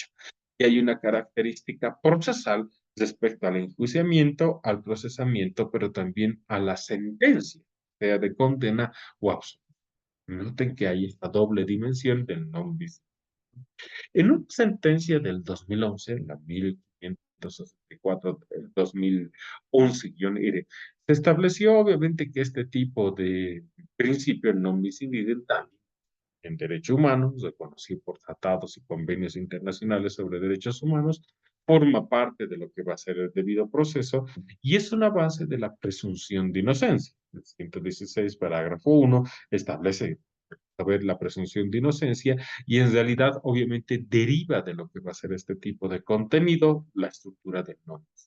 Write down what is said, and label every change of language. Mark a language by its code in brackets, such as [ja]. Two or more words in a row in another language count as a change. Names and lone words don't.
[es] Y hay una característica procesal respecto al enjuiciamiento, al procesamiento, pero también a la sentencia, sea de condena o absolución. Noten que hay esta doble dimensión del [la] non bis. [es] En una sentencia del 2011, la 1564 del 2011-IRE, se estableció obviamente que este tipo de principio [la] non bis in idem [es] en derecho humano, reconocido por tratados y convenios internacionales sobre derechos humanos, forma parte de lo que va a ser el debido proceso y es una base de la presunción de inocencia. El 116, parágrafo 1, establece saber la presunción de inocencia y en realidad obviamente deriva de lo que va a ser este tipo de contenido, la estructura del no.